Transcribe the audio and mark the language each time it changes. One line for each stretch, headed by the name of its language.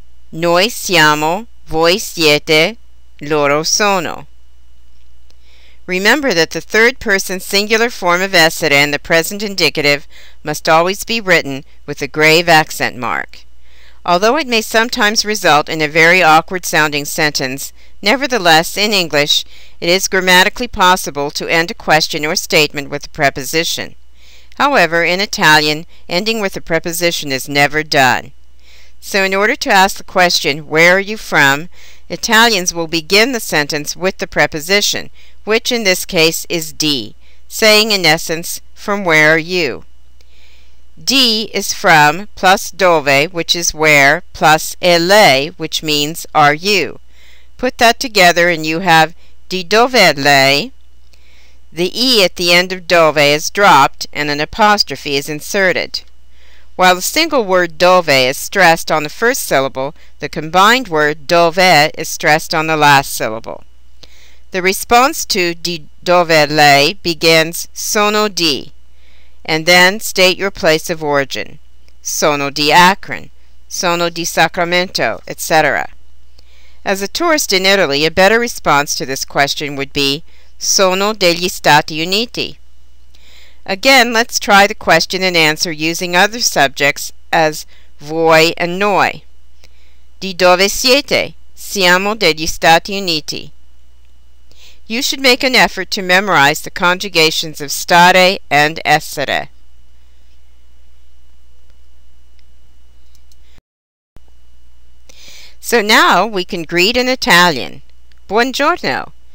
Italian: Noi siamo, voi siete, loro sono.
English: Remember that the third person singular form of essere in the present indicative must always be written with a grave accent mark. Although it may sometimes result in a very awkward sounding sentence, nevertheless, in English, it is grammatically possible to end a question or statement with a preposition. However, in Italian, ending with a preposition is never done. So in order to ask the question, where are you from, Italians will begin the sentence with the preposition, which in this case is di, saying in essence, from where are you? Di is from plus dove, which is where, plus lei, which means are you. Put that together and you have
Italian: di dove è lei.
English: The e at the end of dove is dropped and an apostrophe is inserted. While the single word dove is stressed on the first syllable, the combined word dove is stressed on the last syllable. The response to
Italian: di dove lei
English: begins
Italian: sono di,
English: and then state your place of origin.
Italian: Sono di Akron, sono di Sacramento, etc.
English: As a tourist in Italy, a better response to this question would be
Italian: sono degli Stati Uniti.
English: Again, let's try the question and answer using other subjects as voi and noi.
Italian: Di dove siete? Siamo degli Stati Uniti.
English: You should make an effort to memorize the conjugations of stare and essere. So now we can greet in Italian. Buongiorno.